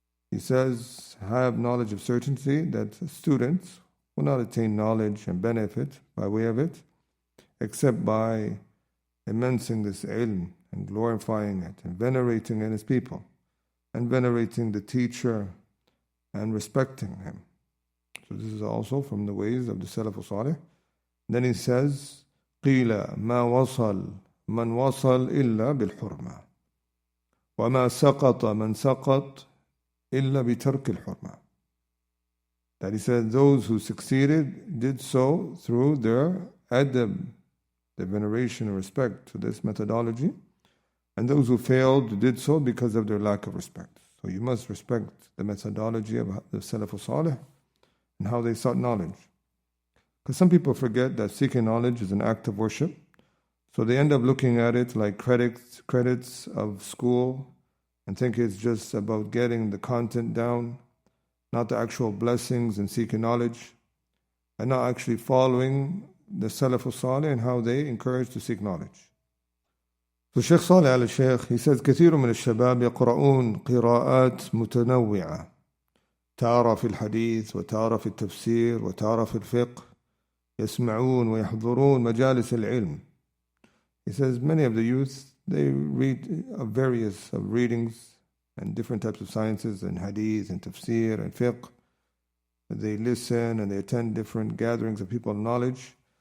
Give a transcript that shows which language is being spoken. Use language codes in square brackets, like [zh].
[en] He says, have knowledge of certainty that students will not attain knowledge and benefit by way of it, except by immensing this ilm and glorifying it and venerating it as people, and venerating the teacher and respecting him. So this is also from the ways of the Salaf as-Saalih. Then he says, [ar] قِيلَ مَا وَصَلْ مَنْ وَصَلْ إِلَّا بِالْحُرْمَةِ وَمَا سَقَطَ مَنْ سَقَطْ إِلَّا بِتَرْكِ الْحُرْمَةِ. [en] That he said, those who succeeded did so through their adab, their veneration and respect to this methodology, and those who failed did so because of their lack of respect. So you must respect the methodology of the Salaf as-Saalih and how they sought knowledge. Because some people forget that seeking knowledge is an act of worship, so they end up looking at it like credits of school and think it's just about getting the content down, not the actual blessings in seeking knowledge, and not actually following the Salaf as-Saalih and how they encourage to seek knowledge. So Shaykh Salih al-Shaykh, he says, [ar] كثير من الشباب يقرؤون قراءات متنوعة تارة في الحديث وتارة في التفسير وتارة في الفقه يسمعون ويحضرون مجالس العلم. [en] He says many of the youth, they read various readings and different types of sciences and hadith and tafsir and fiqh. They listen and they attend different gatherings of people of knowledge.